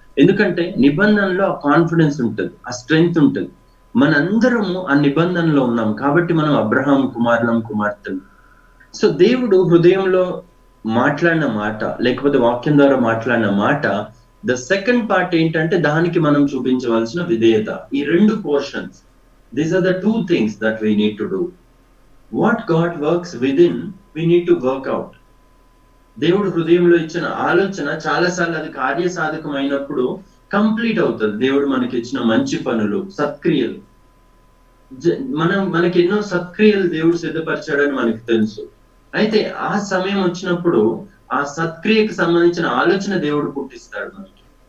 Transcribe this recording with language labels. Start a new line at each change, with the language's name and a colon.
Telugu: ఎందుకంటే నిబంధనలో ఆ కాన్ఫిడెన్స్ ఉంటుంది, ఆ స్ట్రెంగ్త్ ఉంటుంది. మనందరము ఆ నిబంధనలో ఉన్నాం కాబట్టి మనం అబ్రహాం కుమార్తెలు. సో దేవుడు హృదయంలో మాట్లాడిన మాట, లేకపోతే వాక్యం ద్వారా మాట్లాడిన మాట,
English: the second part
Telugu: ఏంటంటే దానికి మనం చూపించవలసిన విధేయత.
English: ఈ 2 portions, these are the 2 things that we need to do. What God works within, we need to work out.
Telugu: దేవుడు హృదయంలో ఇచ్చిన ఆలోచన చాలాసార్లు అది కార్యసాధకం అయినప్పుడు కంప్లీట్ అవుతుంది. దేవుడు మనకి ఇచ్చిన మంచి పనులు, సత్క్రియలు. మనకి ఎన్నో సత్క్రియలు దేవుడు సిద్ధపరిచాడని మనకు తెలుసు. అయితే ఆ సమయం వచ్చినప్పుడు ఆ సత్క్రియకు సంబంధించిన ఆలోచన దేవుడు పుట్టిస్తాడు మనకి.